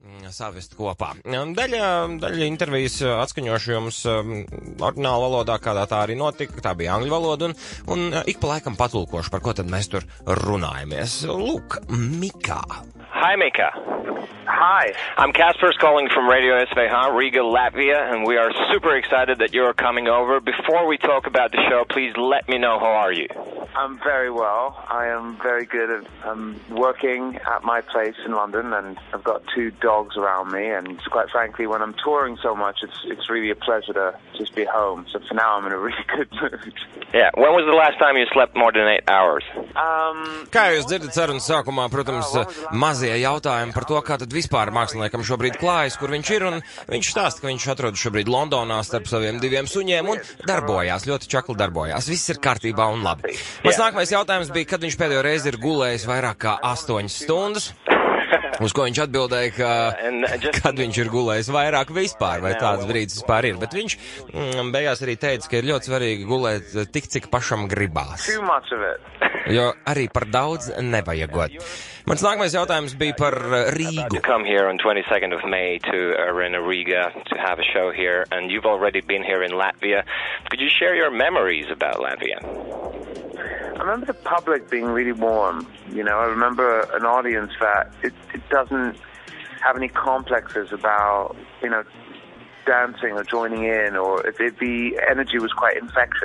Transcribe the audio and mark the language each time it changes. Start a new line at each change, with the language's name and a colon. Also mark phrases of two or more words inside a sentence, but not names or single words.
Latvian: savest kopā. Daļa intervijas atskaņošu jums oriģināla valodā, kādā tā arī notika, tā bija angļu valoda, un ik pa laikam patulkošu, par ko tad mēs tur runājamies. Lūk, Mika.
English: Hi, Mika. Hi. I'm Kaspers calling from Radio SVH, Riga, Latvia, and we are super excited that you're coming over. Before we talk about the show, please let me know how are you? I'm very well. I am very good. I'm working at my place in London, and I've got 2 dogs around me, and quite frankly, when I'm touring so much, it's really a pleasure to just be home. So for now, I'm in a really good mood. Yeah. When was the last time you slept more than 8 hours?
Latvian: Kā jūs dzirdat sarunas sākumā, protams, mazie jautājumi par to, kā tad vispār māksliniekam šobrīd klājas, kur viņš ir, un viņš stāsta, ka viņš atrodas šobrīd Londonā starp saviem 2 suņiem un darbojās, ļoti čakli darbojās. Viss ir kārtībā un labi. Mans nākamais jautājums bija, kad viņš pēdējo reizi ir gulējis vairāk kā 8 stundas, uz ko viņš atbildēja, ka kad viņš ir gulējis vairāk vispār, vai tāds brīdis vispār ir. Bet viņš beigās arī teica, ka ir ļoti svarīgi gulēt tik, cik pašam gribās.
English: Too much of it.
Latvian: Jo arī par daudz nevajagot. Mans nākamais jautājums bija par Rīgu.
English: To come here on 22nd of May to Arena Riga to have a show here, and you've already been here in Latvia. Could you share your memories about Latvia? I remember the public being really warm. You know, I remember an audience that it doesn't have any complexes about, you know, dancing or joining in, or the energy was quite infectious.